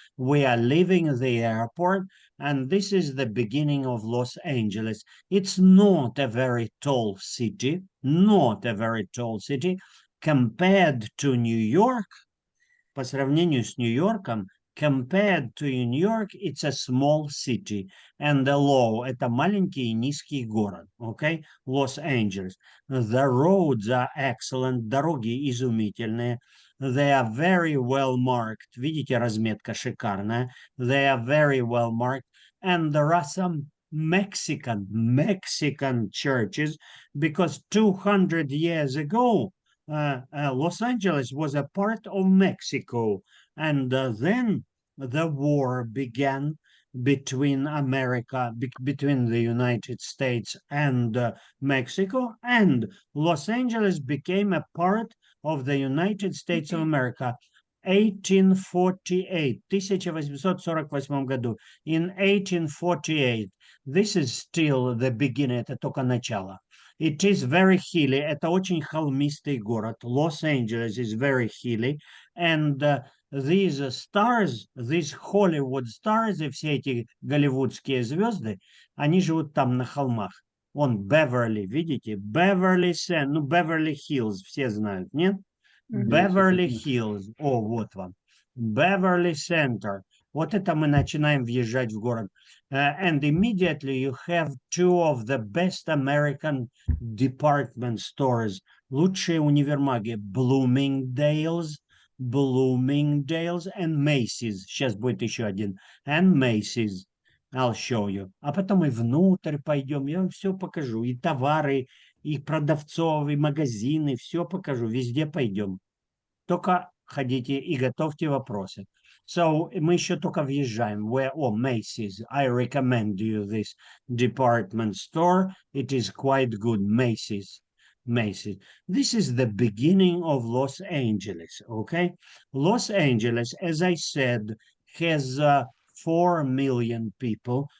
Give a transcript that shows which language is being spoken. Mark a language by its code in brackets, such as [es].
[en] We are leaving the airport, and this is the beginning of Los Angeles. It's not a very tall city, not a very tall city. Compared to New York, [ru] по сравнению с Нью-Йорком, [en] compared to New York, it's a small city. And the low, [ru] это маленький и низкий город, okay? [en] Los Angeles. The roads are excellent, [ru] дороги изумительные. [en] They are very well marked. [ru] Видите, разметка шикарная. [en] They are very well marked. And there are some Mexican churches, because 200 years ago, Los Angeles was a part of Mexico. And then the war began between between the United States and Mexico, and Los Angeles became a part of the United States of America. [ru] 1848, 1848 году. [en] In 1848, this is still the beginning, [ru] это только начало. [en] It is very hilly, [ru] это очень холмистый город. [en] Los Angeles is very hilly, and these stars, these Hollywood stars, [ru] и все эти голливудские звезды, они живут там на холмах. Вон Беверли, видите? Беверли Хиллз, все знают, нет? Beverly Hills. О, вот вам. Beverly Center. Вот это мы начинаем въезжать в город. [en] And immediately you have 2 of the best American department stores. [ru] Лучшие универмаги. [en] Bloomingdale's. Bloomingdale's and Macy's. [ru] Сейчас будет еще один. [en] And Macy's. I'll show you. [ru] А потом и внутрь пойдем, я вам все покажу. И товары, и продавцов, и магазины, все покажу. Везде пойдем. Только ходите и готовьте вопросы. So, мы еще только въезжаем. [en] Macy's. I recommend you this department store. It is quite good. Macy's. Macy's. This is the beginning of Los Angeles, okay? Los Angeles, as I said, has 4 million people.